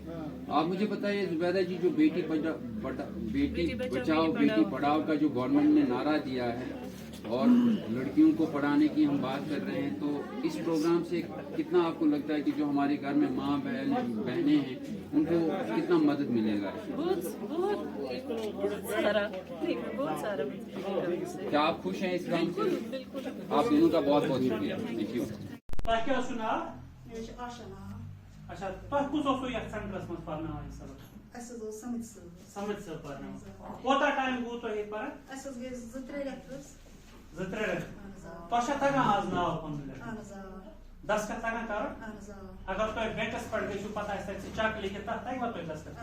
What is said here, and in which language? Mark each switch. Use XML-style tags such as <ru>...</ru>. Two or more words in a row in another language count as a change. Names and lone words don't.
<ur>آپ مجھے بتائیے زبیدہ جی جو بیٹی بچاؤ بیٹی پڑھاؤ کا جو گورنمنٹ نے نعرہ دیا ہے اور لڑکیوں کو پڑھانے کی ہم بات کر رہے ہیں تو اس پروگرام سے کتنا آپ کو لگتا ہے کہ جو ہمارے گھر میں ماں بہنیں ہیں ان کو کتنا مدد ملے گا؟ بہت سارا. کیا آپ خوش ہیں اس کام سے؟ بالکل آپ دونوں کا بہت بہت شکریہ.</ur> <en>thank you.</en> <ks>اچھا تۄہہِ کُس اوسوٕ یتھ سینٹرس منٛز پرناوان سبق؟ اَسہِ حظ اوس سمجھ صٲب. سمجھ صٲب پرناوان. کوتاہ ٹایم گوٚو تۄہہِ ییٚتہِ پران؟ اَسہِ حظ گٔے 2-3 رٮ۪تھ حظ. 2-3 رٮ۪تھ. اہن حظ آ. تۄہہِ چھا تگان آز ناو پنُن لیکھُن؟ اہن حظ آ. دستخط تگان کرُن؟ اہن حظ آ. اگر تۄہہِ بینکس پٮ۪ٹھ گٔژھِو پتہٕ آسہِ تتہِ سُہ چک لیکھِتھ تتھ تگوا تۄہہِ دستخط</ks>